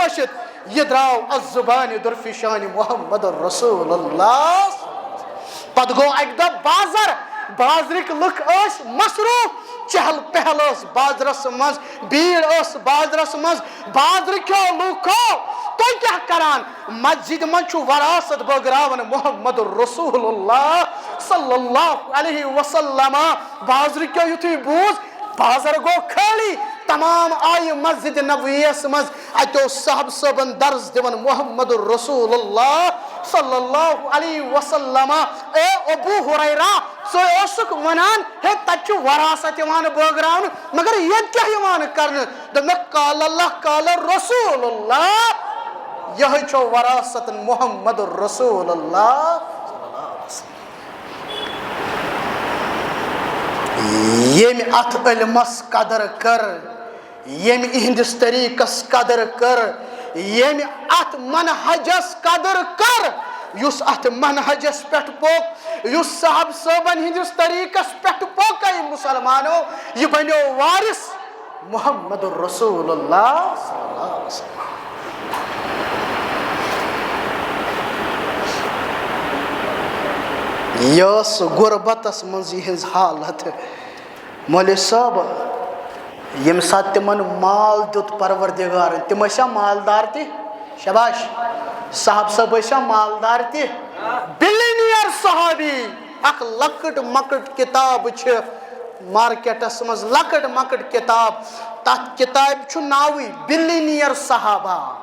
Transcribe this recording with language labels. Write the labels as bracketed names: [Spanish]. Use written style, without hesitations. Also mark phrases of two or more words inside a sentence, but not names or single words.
[Kashmiri] مٔشِد یہِ درٛاو الزبانہِ درفشانہِ محمد رسول اللہ پتہٕ گوٚو اکہِ دۄہ بازر بازرٕکۍ لُکھ ٲسۍ مصروٗف چہل پہل ٲس بازرس منٛز بھیڑ ٲس بازرس منٛز بازرٕکیو لُکو تُہۍ کیٛاہ کران مسجد منٛز چھُ وراثت بٲگراوان محمد رسول اللہ [Arabic] صلی اللہ علیہ [Kashmiri] وسلم بازرٕکیو یُتھُے بوٗز بازر گوٚو خٲلی تمام آیہِ مسجد نبویس منٛز اتہِ اوس صاحب صٲبن درس دِوان محمد رسول اللہ [Arabic] صلی اللہ علیہ وسلم [Kashmiri] اے ابو ہریرہ ژٕ اوسُکھ ونان ہے تتہِ چھُ وراثت یِوان بٲگراونہٕ مگر ییٚتہِ کیٛاہ یِوان کرنہٕ دوٚپمَکھ [Arabic] قال اللہ قال رسول اللہ [Kashmiri] یِہے چھو وراثت محمد رسول اللہ ییٚمہِ اتھ علمس قدر کر ییٚمہِ اِہنٛدِس طریٖقس قدر کر ییٚمہِ اتھ منہجس قدر کر یُس اتھ منہجس پٮ۪ٹھ پوٚک یُس صاحب صٲبن ہٕنٛدِس طریٖقس پٮ۪ٹھ پوٚکے مُسلمانو یہِ بنیو وارث محمد رسول اللہ [Arabic] صلی اللہ علیہ وسلم [Kashmiri] یہ ٲس غُربتس منٛز یِہنٛز حالت مولوی صٲب ییٚمہِ ساتہٕ تِمن مال دیُت پروردگارن تِم ٲسیا مالدار تہِ شباش صاحب صٲب ٲسیا مالدار تہِ بِلینیر صحابی اکھ لۄکٕٹ مۄکٕٹ کِتاب چھِ مارکیٹس منٛز لۄکٕٹ مۄکٕٹ کِتاب تتھ کِتابہِ چھُ ناوٕے بِلینیر صحابہ